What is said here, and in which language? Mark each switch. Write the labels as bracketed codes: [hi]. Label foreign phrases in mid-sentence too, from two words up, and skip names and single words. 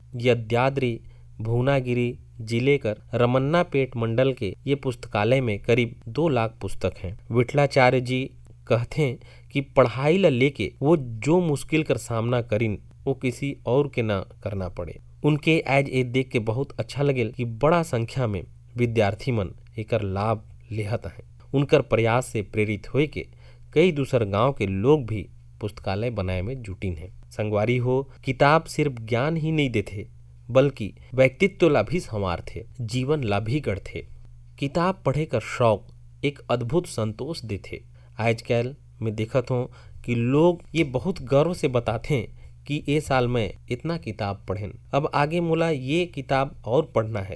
[sgj] यद्याद्री भुवनागिरी जिले कर रमन्नापेट मंडल के ये पुस्तकालय में करीब 2 लाख पुस्तक हैं। विट्ठलाचार्य जी कहते हैं कि पढ़ाई ला लेके वो जो मुश्किल कर सामना करिन वो किसी और के ना करना पड़े। उनके आज ये देख के बहुत अच्छा लगे कि बड़ा संख्या में विद्यार्थी मन एकर लाभ लेहत हैं। उनकर प्रयास से प्रेरित होए के कई दूसर गांव के लोग भी पुस्तकालय बनाए में जुटिन हैं। संगवारी हो, किताब सिर्फ ज्ञान ही नहीं देते बल्कि व्यक्तित्व ला भी संवार थे, जीवन ला भी गढ़थे। किताब पढ़े कर शौक एक अद्भुत संतोष देथे। आजकल मैं देखत हूँ कि लोग ये बहुत गर्व से बताते हैं कि ये साल में इतना किताब पढ़ेन, अब आगे मोला ये किताब और पढ़ना है।